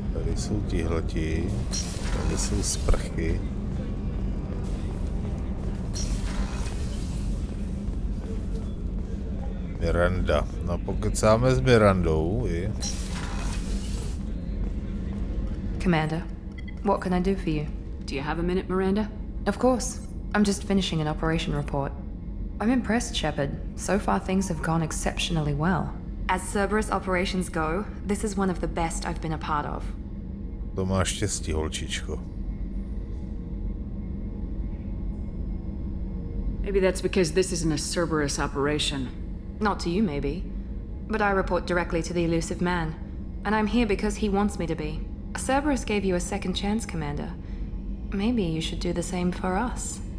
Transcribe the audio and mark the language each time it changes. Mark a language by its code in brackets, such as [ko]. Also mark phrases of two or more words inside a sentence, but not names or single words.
[cs] Tady jsou tihleti, tady jsou sprchy. Miranda. No pokecáme s Mirandou, i. [en] Commander, what can I do for you? Do you have a minute, Miranda? Of course. I'm just finishing an operation report. I'm impressed, Shepard. So far things have gone exceptionally well. As Cerberus operations go, this is one of the best I've been a part of. [cs] To máš štěstí, holčičko. [en] Maybe that's because this isn't a Cerberus operation. Not to you, maybe. But I report directly to the elusive man. And I'm here because he wants me to be. Cerberus gave you a second chance, Commander. Maybe you should do the same for us.